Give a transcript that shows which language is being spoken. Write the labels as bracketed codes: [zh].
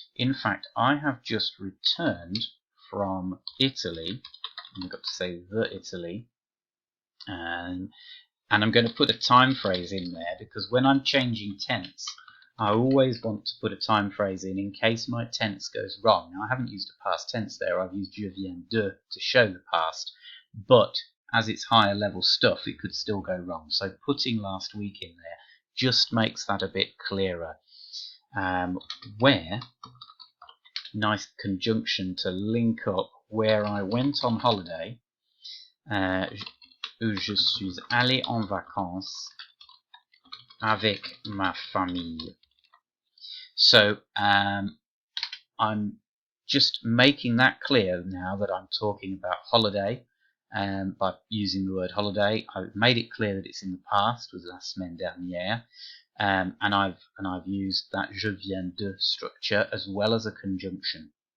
[en] In fact, I have just returned from Italy, and I've got to say the Italy, and I'm going to put a time phrase in there because when I'm changing tense, I always want to put a time phrase in case my tense goes wrong. Now, I haven't used a past tense there. I've used [fr] je viens de [en] to show the past, but as it's higher level stuff, it could still go wrong. So putting last week in there just makes that a bit clearer. Where, nice conjunction to link up where I went on holiday, [fr] où je suis allé en vacances avec ma famille. [en] So I'm just making that clear now that I'm talking about holiday, by using the word holiday. I've made it clear that it's in the past with [fr] la semaine dernière, [en] and I've used that [fr] je viens de [en] structure as well as a conjunction.